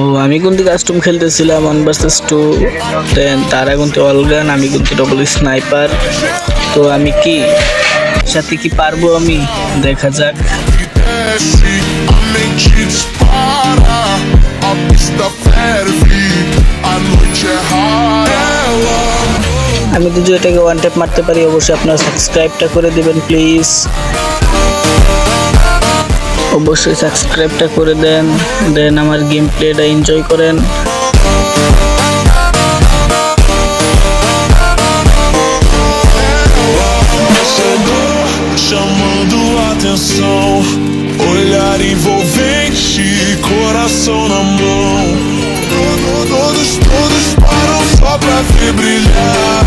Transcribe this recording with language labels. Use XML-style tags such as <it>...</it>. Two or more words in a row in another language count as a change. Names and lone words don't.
<bn>আমি কিন্তু কাস্টম খেলতেছিলাম 1 vs 2, দেন তারা কিন্তু অলগান, আমি কিন্তু</bn> <en>double sniper.</en> <bn>তো আমি কি সাথে কি পারবো, আমি দেখা যাক।</bn> <pt>A mente dispara, a pista ferve, a noite é rara.</pt> <bn>আমি তো যে এটাকে</bn> <en>one tap</en> <bn>মারতে পারি, অবশ্যই আপনারা সাবস্ক্রাইবটা করে দিবেন প্লিজ, অবশ্যই সাবস্ক্রাইবটা করে দেন, দেন আমার</bn> <en>game play-ta</en> <bn>এনজয় করেন।</bn> <pt>Chegou, chamando atenção, olhar envolvente, coração na mão. Todos param só pra ver brilhar.</pt>